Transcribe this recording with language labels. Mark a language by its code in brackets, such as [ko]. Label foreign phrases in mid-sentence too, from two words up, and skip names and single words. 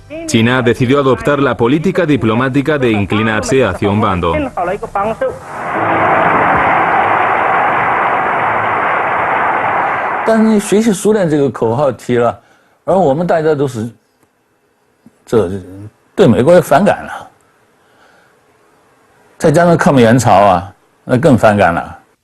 [es] China decidió adoptar la política diplomática de inclinarse hacia un bando. [zh] 但是学习苏联这个口号提了，而我们大家都是对美国反感了，再加上抗美援朝啊，那更反感了。